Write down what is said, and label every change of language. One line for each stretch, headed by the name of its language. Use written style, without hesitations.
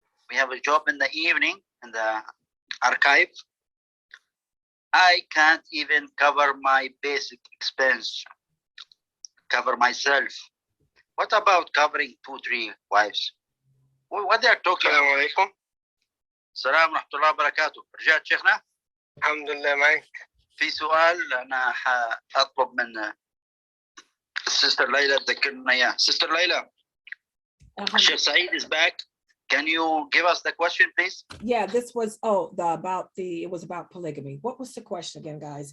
English: We have a job in the evening in the archive. I can't even cover my basic expense, cover myself. What about covering 2, 3 wives? What they are talking
Arabic: السلام
English: about?
Arabic: عليكم. السلام ورحمة الله وبركاته. رجعت شيخنا؟ الحمد لله معك. في سؤال أنا حأطلب من السيستر ليلى تذكرنا إياه.
English: Sister Layla, Sheikh Saeed is back. Can you give us the question, please? Yeah, this was, it was about polygamy. What was the question again, guys?